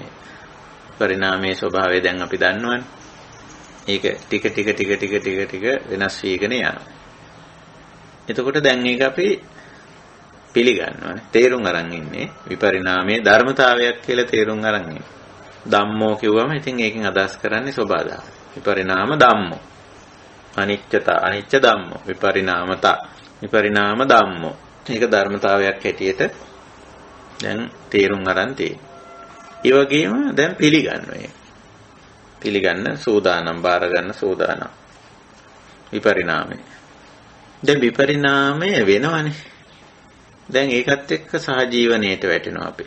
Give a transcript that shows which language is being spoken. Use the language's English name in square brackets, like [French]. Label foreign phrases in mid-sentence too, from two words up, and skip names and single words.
[Sinhala] පරිණාමයේ ස්වභාවය දැන් අපි දන්නවනේ. ඒක ටික ටික වෙනස් වීගෙන යනවා. එතකොට දැන් ඒක අපි පිළිගන්නවානේ. තේරුම් අරන් ඉන්නේ විපරිණාමයේ ධර්මතාවයක් කියලා තේරුම් අරන් ඉන්නේ. ධම්මෝ කිව්වම ඉතින් ඒකෙන් අදහස් කරන්නේ සබදාහ. [Pali] විපරිණාම ධම්මෝ. අනිච්චතා අනිච්ච ධම්මෝ. විපරිණාමතා විපරිණාම ධම්මෝ. [Sinhala] ඒක ධර්මතාවයක් හැටියට දැන් තේරුම් අරන් තියෙනවා. ඒ වගේම දැන් පිළිගන්නවා. පිළිගන්න සූදානම්, බාර ගන්න සූදානම්. විපරිණාමය. දැන් විපරිණාමය වෙනවනේ. දැන් ඒකත් එක්ක සහජීවනයේට වැටෙනවා අපි.